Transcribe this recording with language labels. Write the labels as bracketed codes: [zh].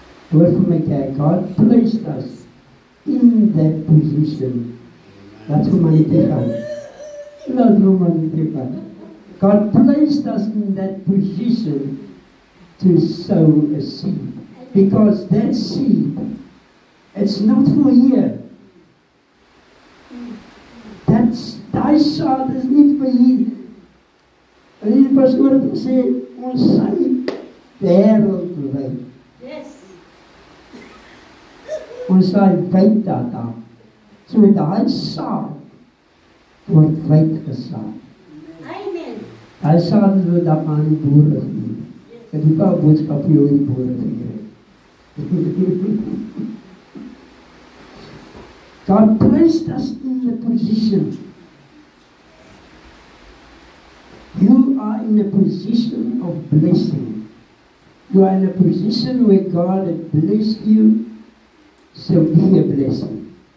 [af] Hoor vir my kerk, [en] God placed us in that position. [af] Laat vir my dit gaan. Laat vir my dit gaan. [en] God placed us in that position to sow a seed. Because that seed, it's not for here. [af] Daai saad is nie vir hier. En die pastoor het gesê, ons saai wêreldwyd. [en] Yes. [af] Ons saai wyd daar. So daai saad word wyd gesaai. Amen. Daai saad word dan aan die boere gegee. Ek het ook 'n boodskap vir jou die boere gegee. [en] God placed us in the position. You are in a position of blessing. You are in a position where God has blessed you, so be a blessing.